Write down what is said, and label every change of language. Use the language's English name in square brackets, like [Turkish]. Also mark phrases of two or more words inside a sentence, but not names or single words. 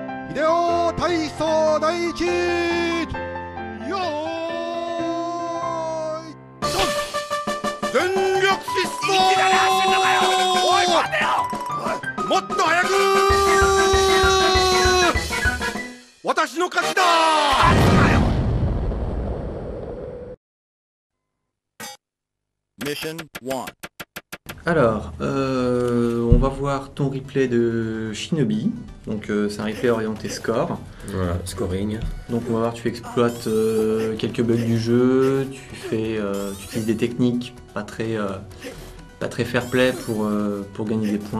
[Japanese] 秀夫体操第一よーいドン全力疾走もっと早く私の勝ちだ [French] Mission 1. Alors, on va voir ton replay de Shinobi. Donc, c'est un replay orienté score. Voilà, scoring. Donc, on va voir, tu exploites quelques bugs du jeu, tu utilises des techniques pas très fair-play pour gagner des points.